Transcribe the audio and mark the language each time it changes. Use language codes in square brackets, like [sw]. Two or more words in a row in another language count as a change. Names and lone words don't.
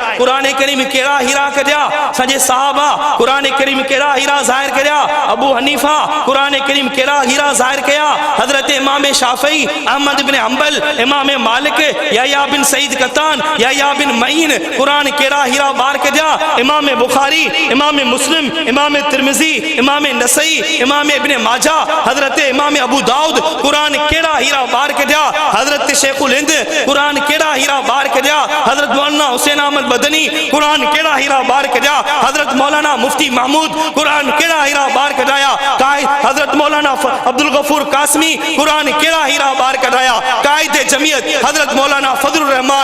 [sd] क़ुरान करीम कहिड़ा हीरा कढिया सॼे सहाबा, क़ुरान करीम कहिड़ा हीरा ज़ाहिर करिया अबू हनीफा, क़ुरान करीम कहिड़ा हीरा ज़ाहिर कया हज़रत इमाम शाफ़ी, अहमद बिन हंबल, इमाम मालिक, यहया बिन सईद कत्तान, यहया बिन मईन, क़ुरान कहिड़ा हीरा ॿार कढिया इमाम बुखारी, इमाम मुस्लिम, इमाम तिरमिज़ी, इमाम नसई, इमाम इब्न माजा, हजरत इमाम अबू दाऊद, क़ुरान केड़ा हीरा बार कढिया हजरत शेखुल हिंद, क़ुरान केड़ा हीरा बार कढिया हजरत मौलाना हुसैन अहमद बदनी, क़ुरान केड़ा हीरा बार कढिया हजरत मौलाना मुफ्ती महमूद, क़ुरान केड़ा हीरा बार कढाया हजरत मौलाना अब्दुल गफूर कासमी, क़ुरान केड़ा हीरा बार कढाया कायद जमियत हजरत मौलाना फजलुर रहमान।